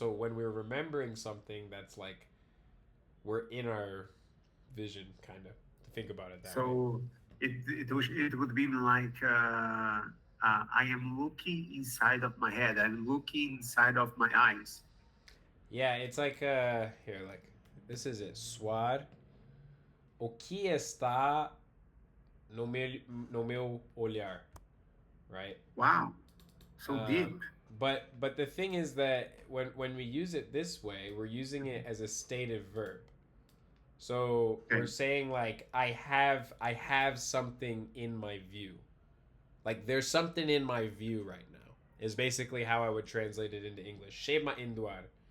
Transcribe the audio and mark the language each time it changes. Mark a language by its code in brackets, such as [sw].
[en] So when we're remembering something, that's like we're in our vision, kind of to think about it that way. So it would be like I am looking inside of my head. I'm looking inside of my eyes. Yeah, it's like here, like this is it. [tpw] Suar. [pt] O que está no meu olhar, right? [en] Wow, so deep. But the thing is that when we use it this way, we're using it as a stative verb. So Okay. we're saying like I have something in my view. Like there's something in my view right now. Is basically how I would translate it into English. Shema induar.